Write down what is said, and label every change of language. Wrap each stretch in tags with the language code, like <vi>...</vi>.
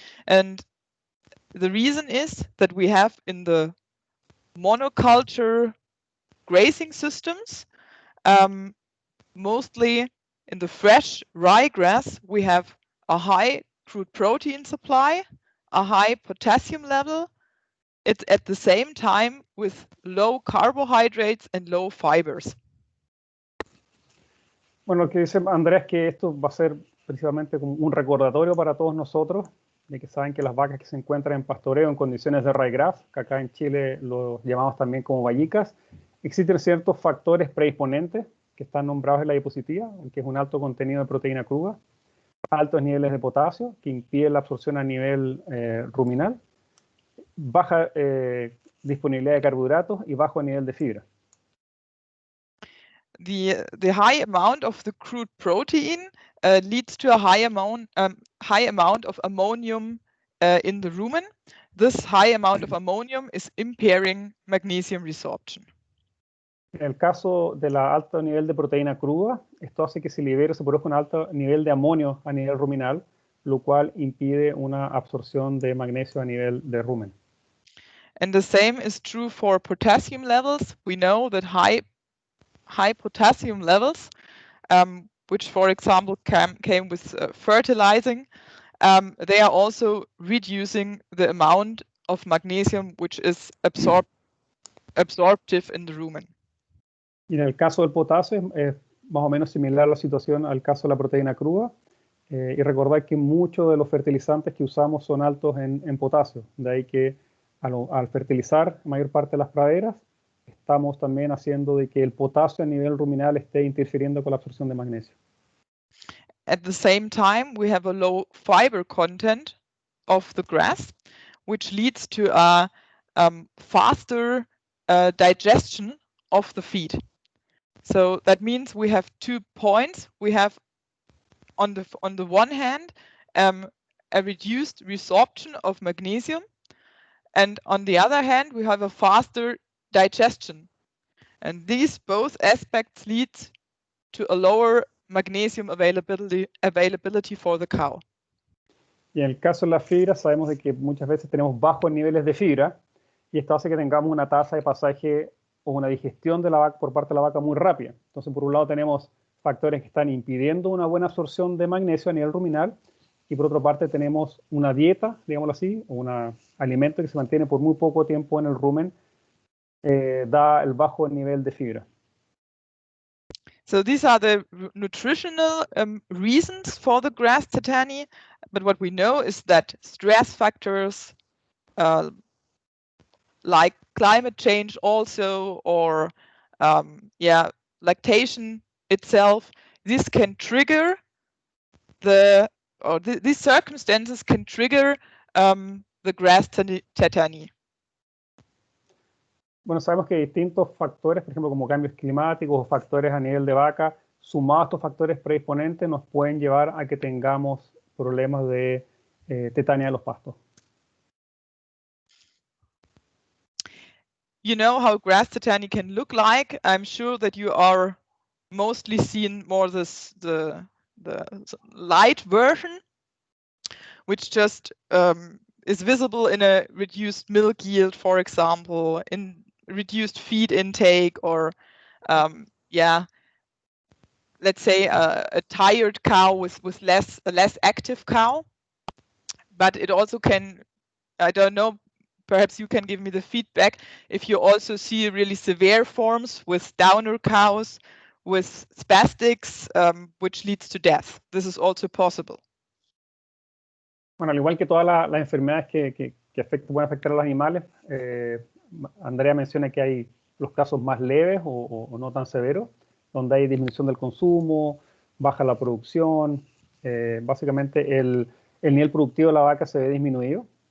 <en>And the reason is that we have in the monoculture grazing systems, mostly in the fresh ryegrass, we have a high crude protein supply, a high potassium level. It's at the same time with low carbohydrates and low fibers.</en> <es>Bueno, lo que dice Andrés es que esto va a ser principalmente como un recordatorio para todos nosotros, de que saben que las vacas que se encuentran en pastoreo en condiciones de ryegrass, que acá en Chile los llamamos también como vallicas, existen ciertos factores predisponentes que están nombrados en la diapositiva, que es un alto contenido de proteína cruda, altos niveles de potasio, que impiden la absorción a nivel ruminal, baja disponibilidad de carbohidratos y bajo nivel de fibra.</es> <en>The high amount of the crude protein leads to a high amount of ammonium in the rumen. This high amount of ammonium is impairing magnesium resorption.</en> <es>En el caso del alto nivel de proteína cruda, esto hace que se produzca un alto nivel de amonio a nivel ruminal, lo cual impide una absorción de magnesio a nivel de rumen.</es> <en>And the same is true for potassium levels. We know that high potassium levels, which for example came with fertilizing, they are also reducing the amount of magnesium which is absorptive in the rumen.</en> <es>Y en el caso del potasio es más o menos similar la situación al caso de la proteína cruda. Y recordar que muchos de los fertilizantes que usamos son altos en potasio. De ahí que al fertilizar la mayor parte de las praderas, estamos también haciendo de que el potasio a nivel ruminal esté interfiriendo con la absorción de magnesio.</es> <en>At the same time, we have a low fiber content of the grass, which leads to a faster digestion of the feed. So that means we have 2 points. We have on the one hand, a reduced resorption of magnesium, and on the other hand, we have a faster digestion. And these both aspects lead to a lower magnesium availability for the cow.</en> <es>Y en el caso de la fibra, sabemos de que muchas veces tenemos bajos niveles de fibra y esto hace que tengamos una tasa de pasaje o una digestión de la vaca por parte de la vaca muy rápida. Entonces, por un lado tenemos factores que están impidiendo una buena absorción de magnesio a nivel ruminal y por otra parte tenemos una dieta, digámoslo así, o un alimento que se mantiene por muy poco tiempo en el rumen, da el bajo nivel de fibra.</es> <en>So these are the nutritional reasons for the grass tetany, but what we know is that stress factors like climate change also, or lactation itself, this can trigger these circumstances can trigger the grass tetany.</en> <es>Bueno, sabemos que distintos factores, por ejemplo, como cambios climáticos o factores a nivel de vaca, sumados a estos factores predisponentes, nos pueden llevar a que tengamos problemas de tetania de los pastos.</es> <en>You know how grass tetany can look like. I'm sure that you are mostly seen more the light version, which just is visible in a reduced milk yield, for example, in reduced feed intake, or let's say a tired cow with a less active cow. But it also can, I don't know, perhaps you can give me the feedback if you also see really severe forms with downer cows, with spastics, which leads to death. This is also possible.</en> <es>Bueno, al igual que todas las enfermedades que pueden afectar a los animales, Andrea menciona que hay los casos más leves o no tan severos, donde hay disminución del consumo, baja la producción, básicamente el nivel productivo de la vaca se ve disminuido.</es>